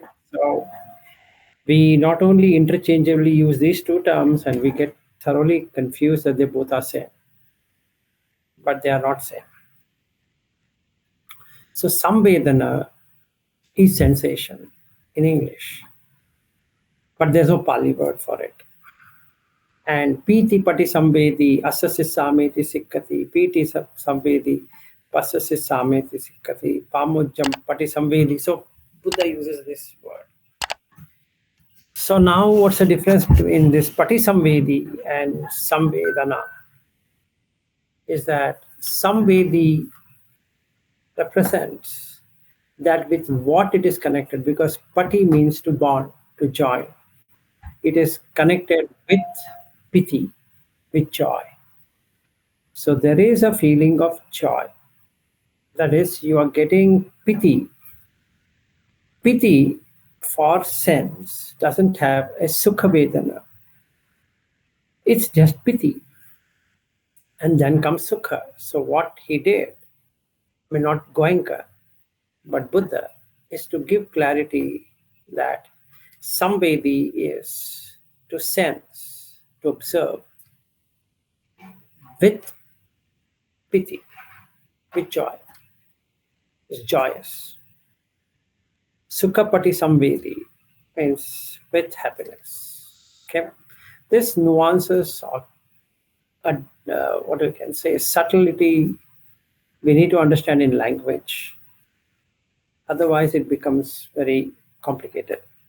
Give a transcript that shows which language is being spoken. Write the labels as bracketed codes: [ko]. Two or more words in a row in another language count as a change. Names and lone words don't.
[en] So we not only interchangeably use these two terms and we get thoroughly confused that they both are same, but they are not same. So samvedana is sensation in English, but there's no Pali word for it. [pi] And piti pati samvedi asasi sameti sikkati, piti samvedi pasasi sameti sikkati, pamujjam pati samvedi. [en] So Buddha uses this word. So now what's the difference between this [pi] pati samvedi [en] and samvedana? Is that samvedi represents that with what it is connected, because pati means to bond, to join. It is connected with piti, with joy. So there is a feeling of joy. That is, you are getting piti. Piti for sense doesn't have a [pi] sukha vedana. [en] It's just piti. And then comes sukha. So what he did, I mean not Goenka, but Buddha, is to give clarity that samvedi is to sense, to observe with piti, with joy. It's joyous. [pi] Sukhapati samvedi [en] means with happiness. Okay, this nuances or what we can say subtlety we need to understand in language. Otherwise, it becomes very complicated.